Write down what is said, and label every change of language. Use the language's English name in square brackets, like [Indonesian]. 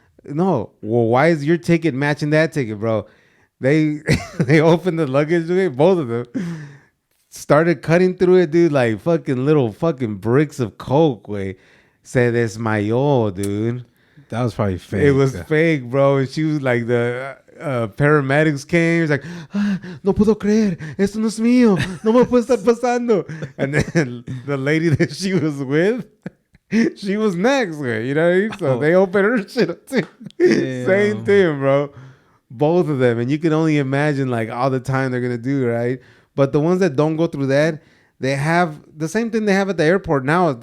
[English] No, well, why is your ticket matching that ticket, bro? They opened the luggage, both of them. Started cutting through it, dude, like fucking little fucking bricks of coke, way. [Spanish] Se desmayó, dude. [English] That was probably fake. It was fake, bro. And she was like, the paramedics came. It's like, [Spanish] no puedo creer, esto no es mío, no me puede estar pasando. [English] And then the lady that she was with, she was next, way. You know what I mean? So they opened her shit up too. Same thing, bro. Both of them. And you can only imagine like all the time they're gonna do, right? But the ones that don't go through that, they have the same thing they have at the airport now.